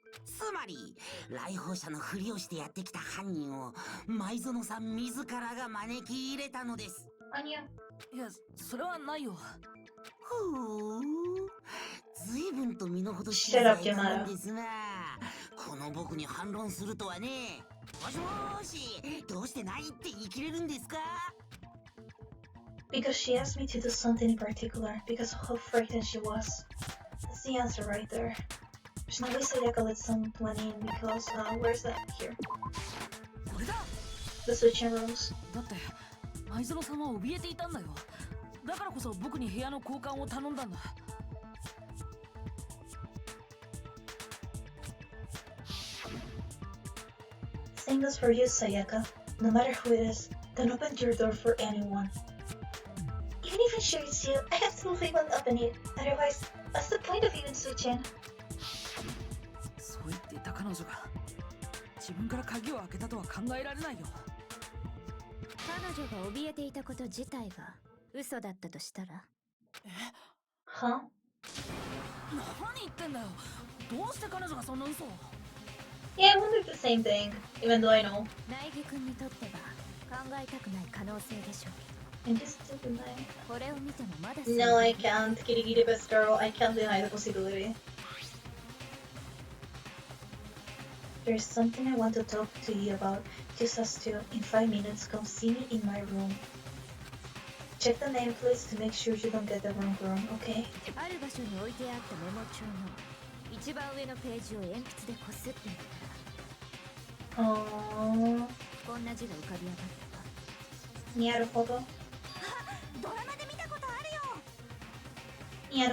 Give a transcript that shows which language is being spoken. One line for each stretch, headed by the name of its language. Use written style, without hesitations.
Japanese: つまり来訪者のふりをしてやってきた犯人を前園さん自らが招き入れたのです。 Anya. いや、それはないよ。ほう、随分と身の程知
English: Shut
Japanese: ら
English: up,
Japanese: ない
English: Yamada.
Japanese: んですが、この僕に反論するとはね。もしもーし、どうしてないって言い切れるんですか？
English: Because she asked me to do something in particular, because of how frightened she was. That's the answer right there. There's no way Sayaka let someone in because, where's that? Here.
Japanese: これだ。
English: The switching rooms.
Japanese: だって前園さんは怯えていたんだよ。だからこそ僕に部屋の交換を頼んだんだ。
English: Same goes for you, Sayaka. No matter who it is, don't open your door for anyone. Even if I'm sure it's you, I absolutely won't open it. Otherwise, what's the point of even switching?
Japanese: そう言っていた彼女が自分から鍵を開けたとは考えられないよ。彼女が怯えていたこと自体が嘘だったとしたら？ Huh? 何言ってんだよ。どうして彼女がそんな嘘を？
English: Yeah, I wondered the same thing, even though I know.
Japanese: 苗木君にとっては考えたくない可能性でしょうけど。
English: I just didn't deny.
Japanese: これを見てもまだ
English: No, I can't. Kirigiri best girl, I can't deny the possibility. There's something I want to talk to you about. Just us two. In 5 minutes, come see me in my room. Check the name please to make sure you don't get the wrong room, okay?
Japanese: ある場所に置いてあったメモ帳の一番上のページを鉛筆でこすってみたら、 Oh, こんな字が浮かび上がったわ。 Naruhodo. ドラマで見たことあるよ。